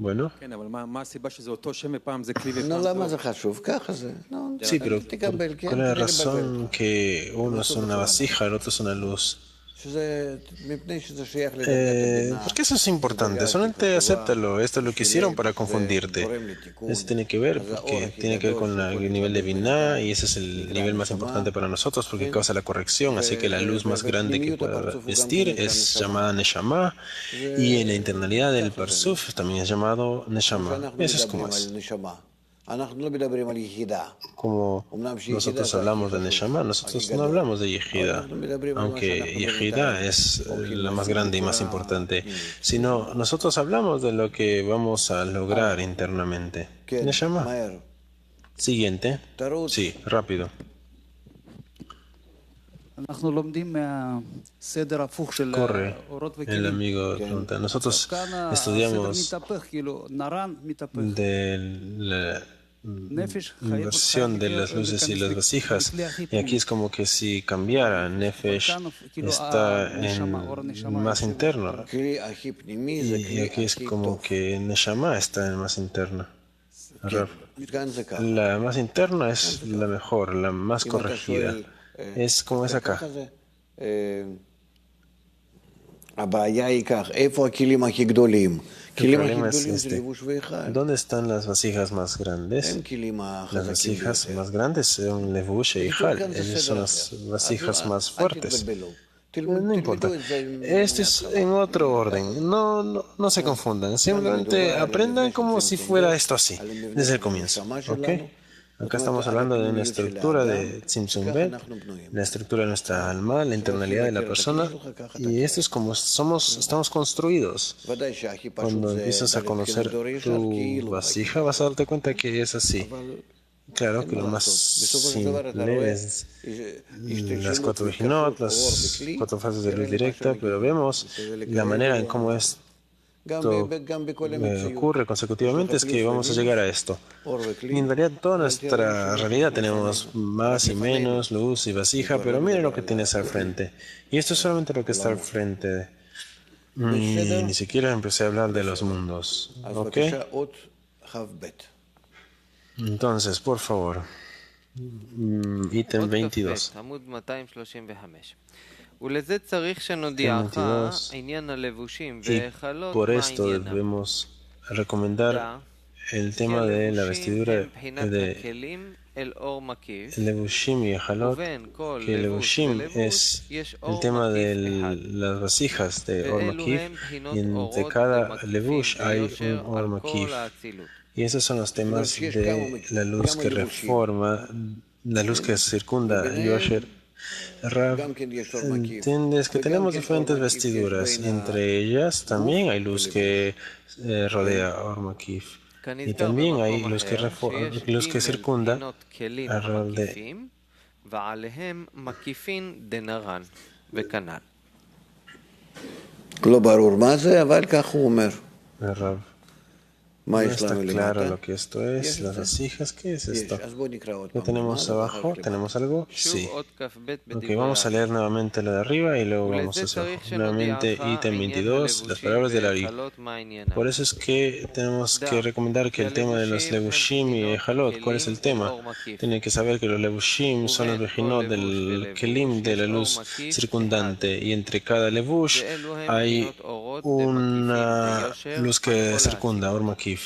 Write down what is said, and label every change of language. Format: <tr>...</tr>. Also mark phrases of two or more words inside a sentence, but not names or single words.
<es>Bueno,</es> <he>כן, אבל מה הסיבה שזה אותו שם ופעם זה כלי ופעם נו, זה למה לא? זה חשוב? ככה זה. נו,</he> <es>sí, pero</es> <he>תקבל, כן,</he> <es>¿cuál es la</es> <he>בלי לבלבל.</he> <es>razón que uno es una vasija, el otro es una luz?</es> <he>שזה, מפני שזה שייך לדרגת הבינה.</he> <es>Porque eso es importante, solamente acéptalo, esto es lo que hicieron para confundirte. Eso tiene que ver, porque tiene que ver con el nivel de Binah y ese es el nivel más importante para nosotros porque causa la corrección, así que la luz más grande que pueda vestir es llamada Neshama y en la internalidad del Parsuf también es llamado Neshama. Eso es como es.</es> <he>אנחנו לא מדברים על יחידה.</he> <es>Como nosotros hablamos de Neshama, nosotros no hablamos de Yehida, aunque Yehida es la más grande y más importante, sino nosotros hablamos de lo que vamos a lograr internamente. Neshama. Siguiente. Sí, rápido.</es> <he>אנחנו לומדים מהסדר הפוך של</he> <es>Corre,</es> <he>אורות</he> <es>el</es> <he>וכלים.</he> <es>amigo pregunta. Nosotros</es> <he>כאן הסדר</he> <es>estudiamos</es> <he>מתהפך, כאילו נרן מתהפך.</he> <es>de la</es> <he>נפש חייבת</he> <es>inversión de las luces y las vasijas, y aquí es como que si cambiara, Nefesh está en más interno,</es> <he>הכלי הכי פנימי זה</he> <es>y</es> <he>כלי</he> <es>aquí es</es> <he>הכי</he> <es>como</es> <he>טוב.</he> <es>que Neshama está en más interno.</es> <he>כאן זה ככה.</he> <es>La más interna es la mejor, la más corregida. Es como es acá.</es> <he>ככה זה. הבעיה היא כך, איפה הכלים הכי גדולים?</he> <es>El</es> <he>הכלים הכי</he> <es>problema es</es> <he>גדולים זה</he> <es>este.</es> <he>לבוש ואחד.</he> <es>¿Dónde están las vasijas más grandes?</es> <he>הם כלים</he> <es>Las</es> <he>החזקים</he> <es>vasijas</es> <he>ביותר.</he> <es>más grandes son Levush y Hal.</es> <he>כאן זה</he> <es>Esas</es> <he>סדר</he> <es>son</es> <he>אחר.</he> <es>las vasijas más</es> <he>אל</he> <es>fuertes.</es> <he>תתבלבלו.</he> <es>No importa.</es> <he>תלמדו את זה</he> <es>Este es en otro orden. No se confundan. Simplemente aprendan como si fuera esto así, desde el comienzo. ¿Ok? Acá estamos hablando de una estructura de Tzimtzum Bet, la estructura de nuestra alma, la internalidad de la persona. Y esto es como estamos construidos.</es> <he>ודאי שהכי פשוט</he> <es>Cuando</es> <he>זה</he> <es>empiezas a conocer</es> <he>דור ישר,</he> <es>tu</es> <he>כאילו,</he> <es>vasija, vas a darte cuenta que es así. Claro que lo más</es> <he>בסופו של דבר אתה</he> <es>simple</es> <he>רואה</he> <es>es</es> <he>השתלשלות</he> <es>las cuatro</es> <he>מתקפות</he> <es>Vejinot,</es> <he>אור</he> <es>las</es> <he>וכלי,</he> <es>cuatro fases de luz</es> <he>תראה</he> <es>directa,</es> <he>למשל,</he> <es>pero vemos la manera en cómo esto</es> <he>גם בכל המציאות.</he> <es>ocurre consecutivamente es que vamos a llegar a esto.</es> <he>אור וכלי,</he> <es>Y en realidad toda nuestra realidad tenemos más y menos, luz y vasija, pero miren lo que tienes al frente. Y esto es solamente lo que está al frente. Ni siquiera empecé a hablar de los mundos.</es> <he>אז</he> <es>¿Ok?</es> <he>בבקשה אות כ"ב.</he> <es>Entonces, por favor, ítem</es> <he>אות</he> <es>22.</es> <he>כ"ב, עמוד 235. ולזה צריך שנודיעך</he> <es>22.</es> <he>עניין הלבושים</he> <es>Y</es> <he>והיכלות</he> <es>por</es> <he>מה</he> <es>esto</es> <he>עניינם.</he> <es>debemos recomendar el tema de la vestidura de</es> <he>הכלים אל אור מקיף,</he> <es>Levushim y Jalot,</es> <he>ובין כל</he> <es>que</es> <he>לבוש</he> <es>Levushim</es> <he>ולבוש</he> <es>es</es> <he>יש</he> <es>el</es> <he>אור</he> <es>tema de</es> <he>מקיף אחד.</he> <es>las vasijas de Or</es> <he>ואלו</he> <es>Makif,</es> <he>הם בחינות</he> <es>y entre</es> <he>אורות</he> <es>cada</es> <he>ומקיפים</he> <es>Levush hay un</es> <he>ביושר</he> <es>Or</es> <he>על</he> <es>Makif.</es> <he>כל האצילות.</he> <es>Y esos son los temas de la luz que reforma, la luz que circunda Yosher. Rav,</es> <he>גם כן יש אור מקיף.</he> <es>entiendes que tenemos diferentes vestiduras, entre ellas también hay luz que rodea</es> <he>אור מקיף.</he> <es>Y también hay luz que, luz que circunda alrededor de</es> <he>ועליהם מקיפין דנרן, וכנ"ל. לא ברור מה זה, אבל כך הוא אומר. Rav. מה</he> <es>No</es> <he>יש</he> <es>está</es> <he>לנו</he> <es>claro</es> <he>למטה?</he> <es>lo que esto es, las vasijas, ¿qué es</es> <he>יש,</he> <es>esto?</es> <he>אז בואו נקרא עוד</he> <es>¿Qué</es> <he>פעם.</he> <es>tenemos</es> <he>מה</he> <es>abajo?</es> <he>זה?</he> <es>¿Tenemos algo?</es> <he>שוב</he> <es>Sí.</es> <he>אות כ"ב</he> <es>Ok,</es> <he>בדברי</he> <es>vamos a leer nuevamente lo de arriba y luego vamos</es> <he>ולזה</he> <es>hacia</es> <he>צריך</he> <es>abajo. Nuevamente,</es> <he>שנודיעך</he> <es>ítem</es> <he>עניין</he> <es>22, las</es> <he>הלבושים</he> <es>palabras del Ari.</es> <he>והיכלות מה עניינם.</he> <es>Por eso es que tenemos que recomendar que el tema de los levushim y Jalot, ¿cuál es el tema? Tienen que saber que los levushim son los vejinot del kelim de la luz circundante y entre cada levush hay una luz que circunda,</es> <he>אור מקיף.</he>